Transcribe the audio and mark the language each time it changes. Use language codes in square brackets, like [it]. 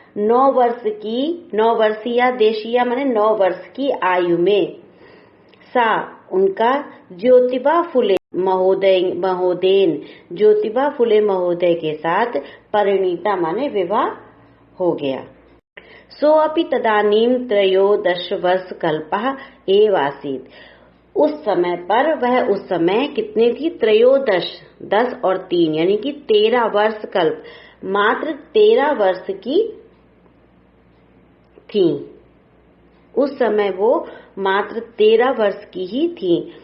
[hi] 9 वर्षीय देशीया माने 9 वर्ष की आयु में सा उनका ज्योतिबा फुले महोदयन ज्योतिबा फुले महोदय के साथ परिणीता माने विवाह हो गया। [sa] सो अपि तदानीम 13 वर्ष कल्पः एव आसीत्। [hi] उस समय पर वह उस समय कितने थी? 13, 10 और 3 यानी कि 13 वर्ष कल्प, मात्र 13 वर्ष की थी। उस समय वो मात्र 13 वर्ष की ही थी।